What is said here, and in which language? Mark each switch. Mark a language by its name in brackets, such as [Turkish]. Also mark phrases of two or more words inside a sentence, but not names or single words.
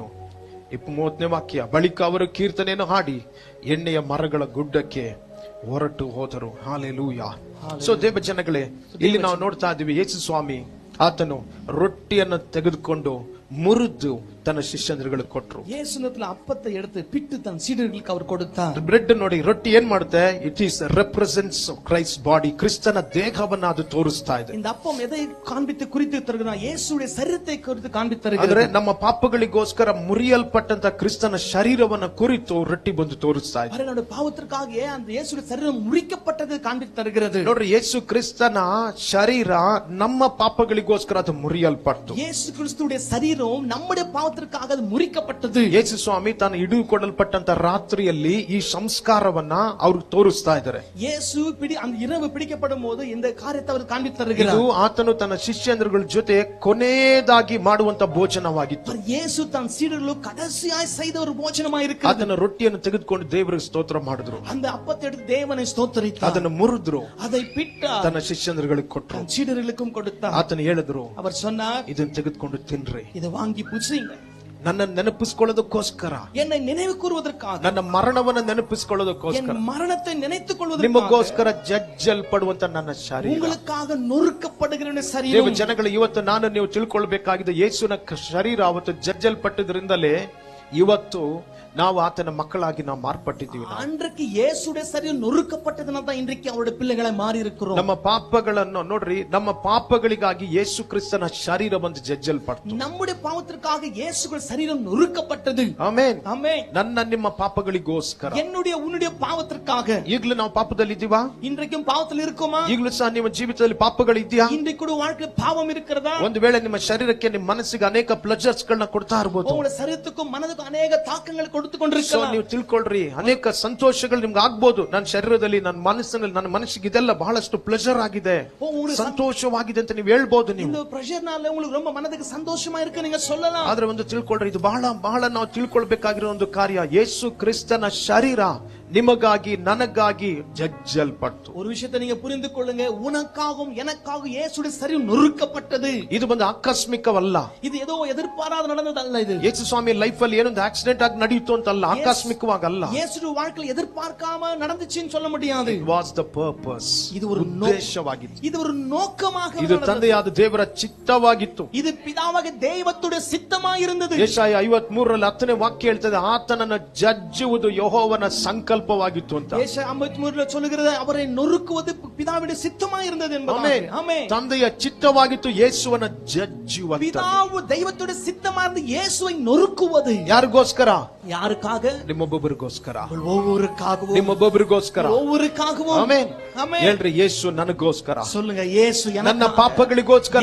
[Kannada] 30ನೇ ವಾಕ್ಯ, ಬಳಿಕ ಅವರು ಕೀರ್ತನೆಯನ್ನು ಹಾಡಿ ಎಣ್ಣೆಯ ಮರಗಳ ಗುಡ್ಡಕ್ಕೆ ಹೊರಟು ಹೋದರು. ಹಾಲೆಲೂಯಾ. ಸೊ ದೇವ ಜನಗಳೇ, ಇಲ್ಲಿ ನಾವು ನೋಡ್ತಾ ಇದ್ದೀವಿ, ಯೇಸು ಸ್ವಾಮಿ ಆತನು ರೊಟ್ಟಿಯನ್ನು ತೆಗೆದುಕೊಂಡು ಮುರಿದು ತನ್ನ ಶಿಷ್ಯಂದ್ರಗಳಿಗೆ ಕೊಟ್ಟರು. [Tamil] ಯೇಸುನத்துல அப்பத்தை எடுத்து பிட்டு தன் சீடர்களுக்கு அவர் கொடுத்தார். [Kannada] ಬ್ರೆಡ್ ನೋಡಿ, ರೊಟ್ಟಿ ಏನ್ ಮಾಡುತ್ತೆ? [English] it is represents Christ body, [Kannada] ಕ್ರಿಸ್ತನ ದೇಹವನ್ನ ಅದು ತೋರಿಸ್ತಾ ಇದೆ. [Tamil] இந்த அப்பம் எதை காண்பித்து குறித்து தருகிறதா? இயேசுவுடைய சரீரத்தை குறித்து காண்பித்து [Kannada] ಅಂದ್ರೆ ನಮ್ಮ ಪಾಪಗಳಿಗೋಸ್ಕರ ಮುರಿಯಲ್ಪಟ್ಟಂತ ಕ್ರಿಸ್ತನ ಶರೀರವನ್ನ ಕುರಿತು ರೊಟ್ಟಿ ಬಂದು ತೋರಿಸ್ತಾ ಇದೆ. [Tamil] நம்முடைய பாவத்திற்காக அந்த இயேசுவுடைய சரீரம் முறிக்கப்பட்டது காண்பித்து தருகிறது. [Kannada] ನೋಡ್ರಿ, ಯೇಸು ಕ್ರಿಸ್ತನ ಶರೀರ ನಮ್ಮ ಪಾಪಗಳಿಗೋಸ್ಕರ ಅದು ಮುರಿಯಲ್ಪಟ್ಟು, [Tamil] இயேசு கிறிஸ்துவுடைய சரீரம் நம்முடைய பாவத்திற்காக பாவத்திற்காக அது முறிக்கப்பட்டது. [Kannada] ಯೇಸು ಸ್ವಾಮಿ ತಾನು ಹಿಡಿದುಕೊಳ್ಳಲ್ಪಟ್ಟಂತ ರಾತ್ರಿಯಲ್ಲಿ ಈ ಸಂಸ್ಕಾರವನ್ನ ಅವ್ರಿಗೆ ತೋರಿಸ್ತಾ ಇದ್ದಾರೆ. [Tamil] இயேசு அந்த இரவு பிடிக்கப்படும் போது இந்த காரியத்தை அவர் காண்பித்து [Kannada] ಇದು [Tamil] தருகிறார். [Kannada] ಆತನು ತನ್ನ ಶಿಷ್ಯಂದ್ರಗಳ ಜೊತೆ ಕೊನೆಯದಾಗಿ ಮಾಡುವಂತ ಭೋಜನವಾಗಿತ್ತು. [Tamil] இயேசு தன் சீடர்களுக்கு கடைசியாய் செய்த ஒரு போஜனமாய் இருக்கிறது. [Kannada] ಅದನ್ನ ರೊಟ್ಟಿಯನ್ನು ತೆಗೆದುಕೊಂಡು ದೇವರಿಗೆ ಸ್ತೋತ್ರ ಮಾಡಿದ್ರು. [Tamil] அந்த அப்பத்தை எடுத்து தேவனை ஸ்தோத்திரித்தார். [Kannada] ಅದನ್ನು ಮುರಿದ್ರು, [Tamil] அதை பிட்டார், [Kannada] ತನ್ನ ಶಿಷ್ಯಂದ್ರಗಳಿಗೆ ಕೊಟ್ಟರು. [Tamil] தன் சீடர்களுக்கும் கொடுத்தார். [Kannada] ಆತನು ಹೇಳಿದ್ರು, [Tamil] அவர் சொன்னார், [Kannada] ಇದನ್ನ ತೆಗೆದುಕೊಂಡು ತಿನ್ರಿ, [Tamil] இதை வாங்கி புசிங்க. [Kannada] ನನ್ನ ನೆನಪಿಸ್ಕೊಳ್ಳೋದಕ್ಕೋಸ್ಕರ, [Tamil] என்னை நினைவு கூறுவதற்காக, [Kannada] ನನ್ನ ಮರಣವನ್ನ ನೆನಪಿಸ್ಕೊಳ್ಳೋದಕ್ಕೋಸ್ಕರ, [Tamil] என் மரணத்தை நினைத்துக் கொள்வதற்காக, [Kannada] ನಿಮಗೋಸ್ಕರ ಜಜ್ಜಲ್ಪಡುವಂತ ನನ್ನ ಶರೀರ, [Tamil] உங்களுக்காக நொறுக்கப்படுகிற [Kannada] ದೇವ [Tamil] சரீரம். [Kannada] ಜನಗಳು, ಇವತ್ತು ನಾನು ನೀವು ತಿಳ್ಕೊಳ್ಬೇಕಾಗಿದೆ, ಯೇಸುವಿನ ಶರೀರ ಅವತ್ತು ಜಜ್ಜಲ್ಪಟ್ಟದ್ರಿಂದಲೇ ಇವತ್ತು ನಾವು ಆತನ ಮಕ್ಕಳಾಗಿ ನಾವು ಮಾರ್ಪಟ್ಟಿದ್ದೀವಿ. [Tamil] அன்றைக்கு இயேசுடைய சரீரம் நொறுக்கப்பட்டதனால தான் இன்றைக்கு அவருடைய பிள்ளைகளை மாறி இருக்கிறோம். [Kannada] ನಮ್ಮ ಪಾಪಗಳನ್ನು ನೋಡ್ರಿ, ನಮ್ಮ ಪಾಪಗಳಿಗಾಗಿ ಯೇಸು ಕ್ರಿಸ್ತನ ಶರೀರ ಬಂದು ಜಜ್ಜಲ್ಪಡ್ತು. [Tamil] நம்முடைய பாவத்திற்காக இயேசுவின் சரீரம் நொறுக்கப்பட்டது. [Kannada] ಆಮೆನ್. [Tamil] ஆமென். [Kannada] ನನ್ನ ನಿಮ್ಮ ಪಾಪಗಳಿಗೋಸ್ಕರ, [Tamil] என்னுடைய உன்னுடைய பாவத்திற்காக. [Kannada] ಈಗಲೂ ನಾವು ಪಾಪದಲ್ಲಿ ಇದ್ದೀವಾ? [Tamil] இன்றைக்கும் பாவத்தில் இருக்கோமா? [Kannada] ಈಗಲೂ ಸಹ ನಿಮ್ಮ ಜೀವಿತದಲ್ಲಿ ಪಾಪಗಳಿದ್ಯಾ? [Tamil] இன்றைக்கு கூட வாழ்க்கையில் பாவம் இருக்கிறதா? [Kannada] ಒಂದು ವೇಳೆ ನಿಮ್ಮ ಶರೀರಕ್ಕೆ, ನಿಮ್ಮ ಮನಸ್ಸಿಗೆ ಅನೇಕ ಪ್ಲೆಜರ್ಸ್ ಗಳನ್ನ ಕೊಡ್ತಾ ಇರಬಹುದು. [Tamil] உங்களுடைய சரீரத்துக்கும் மனதுக்கும் அநேக தாக்கங்கள் கொடுத்து [Kannada] ಸೊ [Tamil] கொண்டிருக்கலாம். [Kannada] ನೀವು ತಿಳ್ಕೊಳ್ರಿ, ಅನೇಕ ಸಂತೋಷಗಳು ನಿಮ್ಗೆ ಆಗ್ಬೋದು. ನನ್ನ ಶರೀರದಲ್ಲಿ, ನನ್ನ ಮನಸ್ಸಿನಲ್ಲಿ, ನನ್ನ ಮನಸ್ಸಿಗೆ ಇದೆಲ್ಲ ಬಹಳಷ್ಟು ಪ್ಲೆಜರ್ ಆಗಿದೆ, ಸಂತೋಷವಾಗಿದೆ ಅಂತ ನೀವು ಹೇಳ್ಬೋದು. ನೀವು [Tamil] இந்த பிரஷர்னால உங்களுக்கு ரொம்ப மனதுக்கு சந்தோஷமா இருக்கு நீங்க சொல்லலாம். [Kannada] ಆದ್ರೆ ಒಂದು ತಿಳ್ಕೊಳ್ರಿ, ಇದು ಬಹಳ ಬಹಳ ನಾವು ತಿಳ್ಕೊಳ್ಬೇಕಾಗಿರೋ ಒಂದು ಕಾರ್ಯ. ಯೇಸು ಕ್ರಿಸ್ತನ ಶರೀರ ನಿಮಗಾಗಿ, ನನಗಾಗಿ ಜಜ್ಜಲ್ಪಟ್ಟು. [Tamil] ஒரு விஷயத்தை நீங்க புரிந்து கொள்ளுங்க, உனக்காகவும் எனக்காகவும் இயேசுடைய சரீரம் நொறுக்கப்பட்டது. [Kannada] ಇದು ಬಂದು ಆಕಸ್ಮಿಕವಲ್ಲ. [Tamil] இது ஏதோ ಎದುರ್ಪಾರಾದ நடந்ததಲ್ಲ. [Kannada] ಇದು ಯೇಸು ಸ್ವಾಮಿ ಲೈಫ್ ಅಲ್ಲಿ ಏನೊಂದು ಆಕ್ಸಿಡೆಂಟ್ ಆಗಿ ನಡೆಯಿತು ಅಂತಲ್ಲ, ಆಕಸ್ಮಿಕವಾಗಲ್ಲ. [Tamil] இயேசுடைய வாழ்க்கையில் எதிர்பார்க்காம நடந்துச்சுன்னு சொல்ல முடியாது. [English] It was the purpose. [Tamil] இது ஒரு [Kannada] ಉದ್ದೇಶವಾಗಿತ್ತು. [Tamil] இது ஒரு நோக்கமாக [Kannada] ಇದು [Tamil] நடந்தது. [Kannada] ತಂದೆಯಾದ ದೇವರ ಚಿತ್ತವಾಗಿತ್ತು. [Tamil] இது பிதாவாகிய தெய்வத்துடைய சித்தமாக இருந்தது. [Kannada] ಯೆಶಾಯ 53ರಲ್ಲಿ 10ನೇ ವಾಕ್ಯ ಹೇಳ್ತದೆ, ಆತನನ್ನು ಜಜ್ಜುವುದು ಯೆಹೋವನ ಸಂಕಲ್ಪವಾಗಿತ್ತು ಅಂತ. [Tamil] ஏசாயா 53ல சொல்லுகிறது, அவரை நொறுக்குவது பிதாவுடைய சித்தமாக இருந்தது என்பதாக. ஆமென். [Kannada] ತಂದೆಯ ಚಿತ್ತವಾಗಿತ್ತು ಯೇಸುವನ್ನ ಜಜ್ಜುವುದು. [Tamil] பிதாவு தெய்வத்துடைய சித்தமாக இருந்து இயேசுவை நொறுக்குவது. [Kannada] ಯಾರಿಗೋಸ್ಕರ? [Tamil] யாருக்காக? [Kannada] ನಿಮ್ಮೊಬ್ಬೊಬ್ಬರಿಗೋಸ್ಕರ, [Tamil] ஒவ்வொருக்காகவும். [Kannada] ನಿಮ್ಮೊಬ್ಬೊಬ್ಬರಿಗೋಸ್ಕರ. [Tamil] ஒவ்வொருக்காகவும். [Kannada] ಆಮೆನ್. [Tamil] ஆமென். [Kannada] ಹೇಳ್ರಿ, ಯೇಸು ನನಗೋಸ್ಕರ, [Tamil] சொல்லுங்க, இயேசு [Kannada] ನನ್ನ ಪಾಪಗಳಿಗೋಸ್ಕರ,